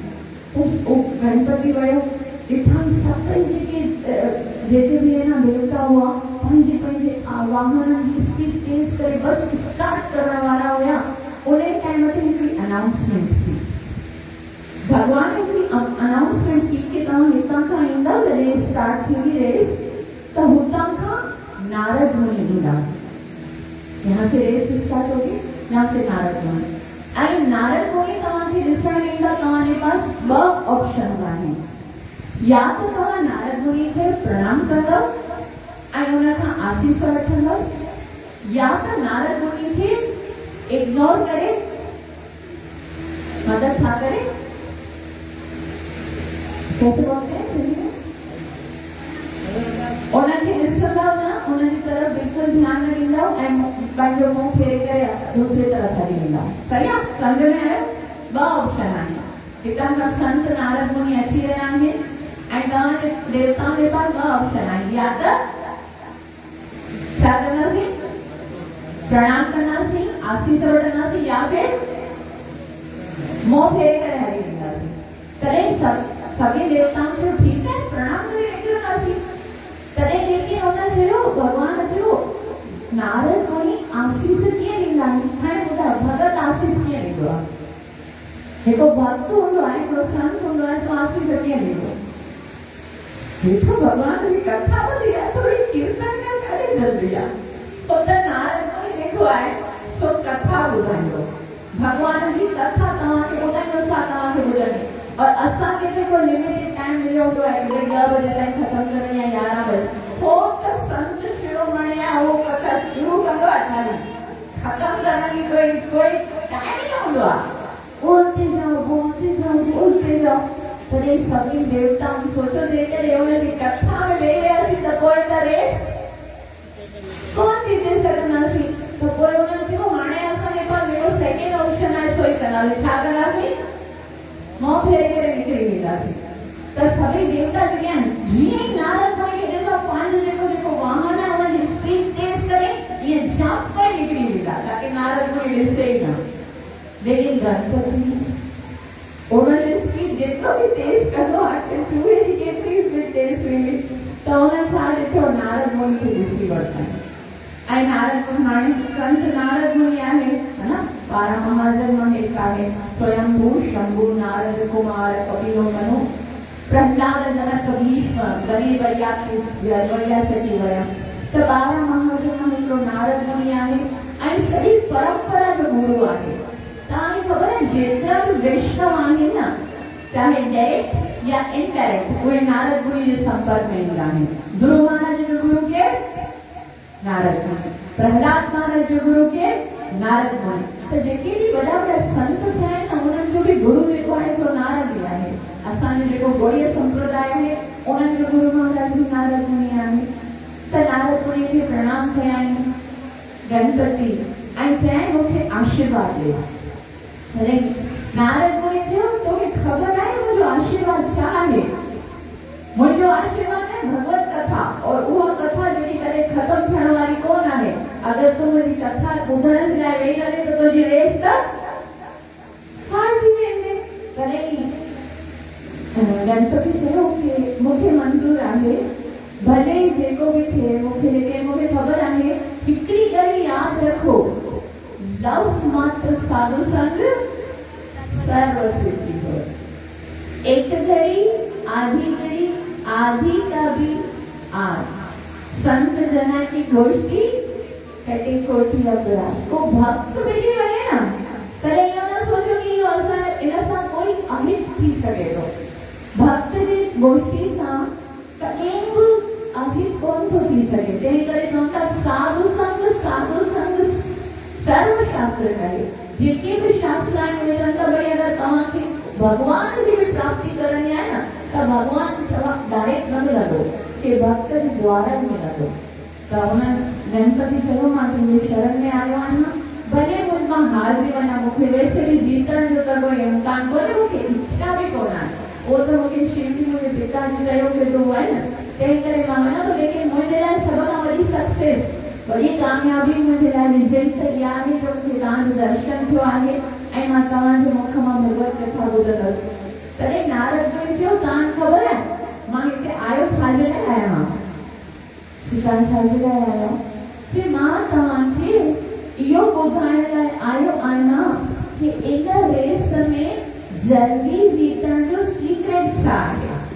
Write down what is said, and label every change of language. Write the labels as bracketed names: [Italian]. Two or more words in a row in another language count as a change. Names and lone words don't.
[Sindhi] तो गणपति वियो ॾिठा सभई जेके बि आहे न देवता हुआ पंहिंजे पंहिंजे वाहननि जी स्पीड तेज़ करे बस स्टार्ट करण वारा हुया। उन टाइम ते हिकिड़ी अनाउंसमेंट थी, भगवान हिकिड़ी अनाउंसमेंट की कि तव्हां हितां खां ईंदा रेस स्टार्ट थींदी रेस त हुतां खां नारद मुनि ईंदा, [Hindi] यहाँ से रेस स्टार्ट होगी, यहाँ से नारद मुनि [Sindhi] ऐं नारद मुनि तव्हांखे ॾिसण ईंदा। तव्हांजे पास ॿ ऑप्शन आहिनि, या त तव्हां नारद मुनि खे प्रणाम कंदव ऐं हुन खां आशीष वठंदव, या त नारद मुनि खे इग्नोर करे मदद छा करे [Hindi] कैसे बोलते हैं [Sindhi] उन्हनि खे ॾिसंदव न, उन्हनि जी तरफ़ बिल्कुलु ध्यानु न ॾींदव ऐं पंहिंजो मुंहुं फेरे करे दूसरी तरफ़ हली वेंदव। सही आहे, सम्झ में आयो? ॿ ऑप्शन आहिनि, हितां खां संत नारद मुनि अची रहिया आहिनि ऐं तव्हांजे देवताउनि जे पास ॿ ऑप्शन आहिनि, या त छा कंदासीं प्रणाम कंदासीं आशीष वठंदासीं या फिर मुंहुं फेरे करे हली वेंदासीं। तॾहिं सभी देवताउनि चयो ठीकु आहे प्रणाम करे निकिरंदासीं। तॾहिं लेकिन हुन चयो भॻवानु चयो नारद मुनि आशीष कीअं ॾींदा आहिनि? हाणे ॿुधायो भगत आशीष कीअं ॾींदो आहे? हिकु भक्त हूंदो आहे, हिकिड़ो संत हूंदो आहे, तो आशीष कीअं ॾींदो? ॾिठो भॻवान जी कथा ॿुधी आहे, थोरी कीर्तन करे ज़रूरी आहे। पोइ त नारद मुनि जेको आहे सो कथा ॿुधाईंदो, भॻवान जी कथा तव्हांखे ॿुधाईंदो, छा तव्हांखे ॿुधणी। और असांखे जेको लिमिटेड टाइम मिलियो हूंदो आहे कि 10 बजे ताईं ख़तमु करणी आहे, 11 बजे, हो त संत शिरोमणि आहे उहो कथा शुरू कंदो आहे, ख़ाली ख़तमु करण जी कोई टाइम न हूंदो आहे। [Hindi] बोलते जाओ। [Sindhi] तॾहिं सभिनी देवताउनि सोचो जेकॾहिं हुनजी कथा में वेही रहियासीं त पोइ त रेस कोन जीते सघंदासीं। त पोइ हुननि चयो हाणे असांजे पास जेको सेकेंड ऑप्शन आहे सो ई कंदासीं, छा कंदासीं? मुंहुं फेरे करे निकिरी वेंदासीं। त सभई देवता जेके आहिनि जीअं ई नारद मुनि खे ॾिसो पंहिंजो जेको वाहन आहे हुनजी स्पीड तेज़ करे ईअं झांप करे निकिरी वेंदा ताकि नारद मुनि ॾिसे ई न। लेकिन गणपति उन्हनि स्पीड जेतिरो बि तेज़ कंदो आहे, चूहे जी केतिरी स्पीड तेज़ थींदी, त हुन छा ॾिठो नारद मुनि खे ॾिसी वरितनि। ऐं नारद मुनि हाणे संत नारद मुनि आहे न, 12 महाजन में एक आहे, स्वयंभू शंभु नारद कुमार कपिलो मनु प्रहलाद जनक भीष्म गरीब वैया सची वया। त 12 महाजन में हिकिड़ो नारद मुनि आहे ऐं सॼी परंपरा जो गुरु आहे। तव्हांखे ख़बर आहे जेतिरा बि वैष्णव आहिनि न, चाहे डायरेक्ट या इनडायरेक्ट, उहे नारद मुनि जे संपर्क में ईंदा आहिनि। ध्रुव महाराज जो गुरु केरु? नारद मुनि। प्रहलाद महाराज जो गुरु केरु? नारद मुनि। त जेके बि वॾा वॾा संत थिया आहिनि न, उन्हनि जो बि गुरु जेको आहे सो नारद ई आहे। असांजो जेको गौड़ीय संप्रदाय आहे उन्हनि जो गुरु महाराज बि नारद मुनि आहे। त नारद मुनि खे प्रणाम कया आहिनि गणपति ऐं चयाईं मूंखे आशीर्वाद ॾे। अरे नारद मुनि चयो तोखे ख़बर आहे मुंहिंजो आशीर्वाद छा आहे? मुंहिंजो आशीर्वाद आहे भगवत कथा, और उहा कथा जेकी करे ख़तमु थियण वारी कोन आहे। अगरि तूं मुंहिंजी कथा ॿुधण जे लाइ वेही रहे त तुंहिंजी रेस त हारजी वेंदे। तॾहिं गणपति चयो कि मूंखे मंज़ूर आहे, भले जेको बि थिए मूंखे, लेकिन मूंखे ख़बर आहे हिकिड़ी ॻाल्हि यादि रखो, [Bangla] লব মাত্র সাধু সঙ্গ সর্ব সিদ্ধি হয়। [Hindi] एक घड़ी आधी का भी आज, संत जना की गोष्ठी कटी कोठी अपराध। [Sindhi] को भक्त मिली वञे न तॾहिं इहो न सोचो कि इहो इन सां कोई अहित थी सघे थो। भक्त जी गोष्ठी सां कंहिं बि अहित कोन थो थी सघे। तंहिं करे चवनि था [Bangla] সাধু সঙ্গ সর্ব শাস্ত্র করে। [Sindhi] जेके भी शास्त्र आहिनि उहे चवनि था भई अगरि तव्हांखे भगवान जी भी प्राप्ति करणी आहे न त भगवान डायरेक्ट न मिलंदो, के भक्त जे द्वारा मिलंदो। त हुन गणपति चयो मां तुंहिंजे शरण में आयो आहियां, भले मां हारजी वञा, मूंखे वैसे बि जीतण जो त कोई इम्कान कोन्हे, मूंखे इच्छा बि कोन आहे। उहो त मूंखे शिवजी मुंहिंजे पिताजी चयो कि तूं वञ, तंहिं करे मां वञा थो। लेकिन मुंहिंजे लाइ सभ खां वॾी सक्सेस वही कामयाबी मुझे लाइ रिजल्ट त इहा आहे जो मूंखे तव्हांजो दर्शन थियो आहे ऐं मां तव्हांजे मुख मां भगवत कथा ॿुधंदसि। तॾहिं नारद मुनि चयो तव्हांखे ख़बर आहे मां हिते आयो छाजे लाइ आहियां मां? तव्हां छाजे लाइ आहियो? चई मां तव्हांखे इहो ॿुधाइण लाइ आयो आहियां कि इन रेस में जल्दी जीतण जो सीक्रेट छा आहे।